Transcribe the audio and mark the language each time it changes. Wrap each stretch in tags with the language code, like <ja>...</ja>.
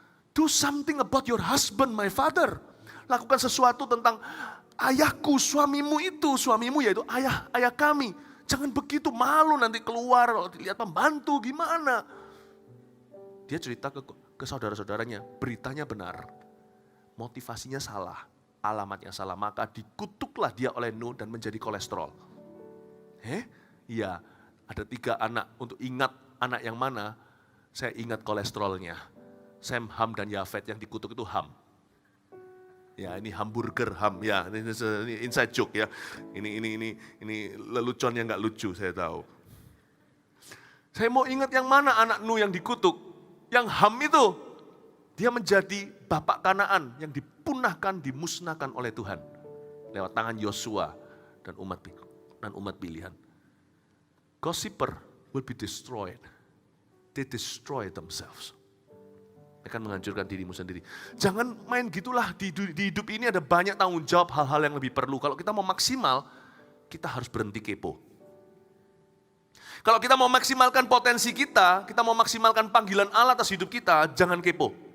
<en>Do something about your husband, my father.</en> <id>Lakukan sesuatu tentang ayahku, suamimu yaitu ayah kami. Jangan begitu, malu nanti keluar kalau dilihat pembantu gimana. Dia cerita ke saudara-saudaranya, beritanya benar, motivasinya salah, alamatnya salah, maka dikutuklah dia oleh Nuh dan menjadi kolesterol. Iya, ada 3 anak, untuk ingat anak yang mana, saya ingat kolesterolnya. Sem, Ham, dan Yafet, yang dikutuk itu Ham. Ya, ini hamburger Ham, ya, ini inside joke ya. Ini lelucon yang nggak lucu, saya tahu. Saya mau ingat yang mana anak Nuh yang dikutuk. Yang Ham itu, dia menjadi bapak Kanaan yang dipunahkan, dimusnahkan oleh Tuhan. Lewat tangan Yosua dan umat pilihan.</id> <en>Gossiper will be destroyed. They destroy themselves.</en> <id>Akan menghancurkan dirimu sendiri. Jangan main gitulah, di hidup ini ada banyak tanggung jawab, hal-hal yang lebih perlu. Kalau kita mau maksimal, kita harus berhenti kepo. Kalau kita mau maksimalkan potensi kita mau maksimalkan panggilan Allah atas hidup kita, jangan kepo.</id>